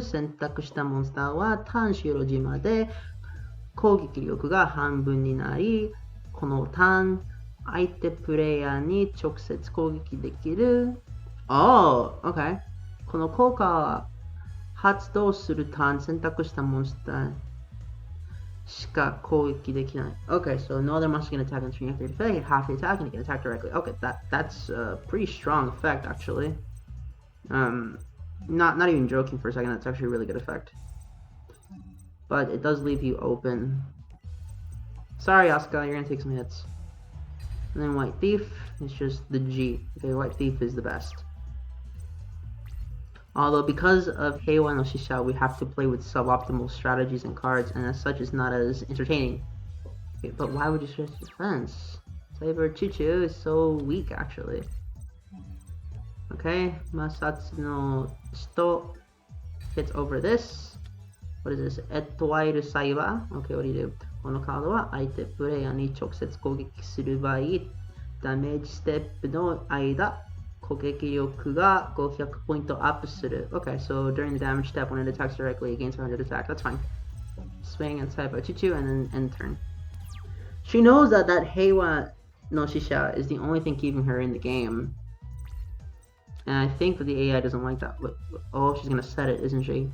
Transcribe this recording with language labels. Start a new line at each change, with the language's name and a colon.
Japanese: 選択したモンスターはターン終了時まで攻撃力が半分になり、このターン、相手プレイヤーに直接攻撃できる。
English: OK。
Japanese: この効果は発動するターン選択したモンスターしか攻撃できない。
English: Okay, so no other monster can attack until you have to defend. You have to attack and you can attack directly. Okay, that's a pretty strong effect actually. Not even joking for a second. That's actually a really good effect. But it does leave you open. Sorry, Asuka, you're gonna take some hits. And then White Thief is just the G. Okay, White Thief is the best. Although because of Heiwa no Shisha, we have to play with suboptimal strategies and cards, and as such it's not as entertaining. Okay, but why would you switch defense? Saber Chuchu is so weak actually. Okay, Masatsu no Shito hits over this. What is this? Etwairu Saiba. Okay, what do you do?
Japanese: このカードは相手プレイヤーに直接攻撃する場合、ダメージステップの間、攻撃力が500ポイントアップする。
English: Okay, so during the damage step, when it attacks directly, it gains 100 attack. That's fine. Swing and type out Chichu and then end turn. She knows that Heiwa no Shisha is the only thing keeping her in the game. And I think that the AI doesn't like that. Oh, she's gonna set it, isn't she?